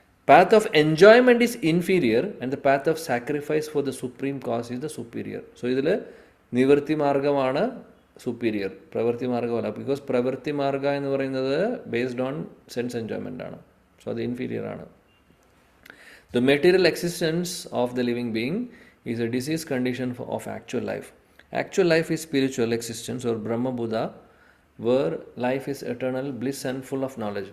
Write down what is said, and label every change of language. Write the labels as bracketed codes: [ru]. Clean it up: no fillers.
[en] Path of enjoyment is inferior and the path of sacrifice for the supreme cause is the superior. [ml] So ഇതിൽ നിവൃത്തി മാർഗമാണ് superior, പ്രവൃത്തി മാർഗമല്ല. Because പ്രവൃത്തി മാർഗ എന്ന് പറയുന്നത് [en] based on sense enjoyment [ml] ആണ്. സോ അത് ഇൻഫീരിയർ ആണ്. [en] The material existence of the living being is a disease condition of actual life. Actual life is spiritual existence or Brahma Buddha, where life is eternal, bliss and full of knowledge.